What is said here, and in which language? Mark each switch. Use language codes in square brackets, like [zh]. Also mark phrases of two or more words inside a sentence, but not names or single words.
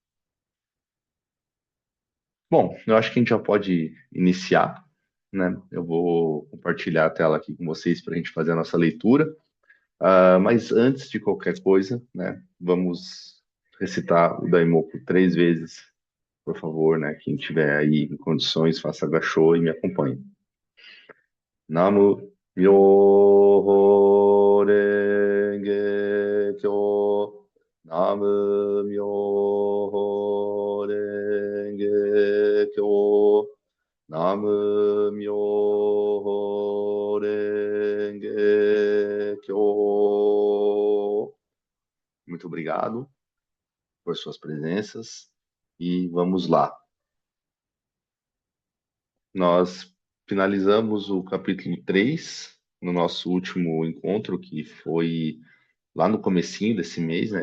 [pt] Bom, eu acho que a gente já pode iniciar, né? Eu vou compartilhar a tela aqui com vocês para a gente fazer a nossa leitura. Mas antes de qualquer coisa, né? Vamos recitar o Daimoku 3 vezes, por favor, né? Quem tiver aí em condições, faça agachou e me acompanhe. [ja] 南無妙法蓮華経. 南無妙法蓮華経. 南無妙法蓮華経. [pt] Muito obrigado por suas presenças e vamos lá. Nós finalizamos o capítulo 3 no nosso último encontro, que foi lá no comecinho desse mês, né?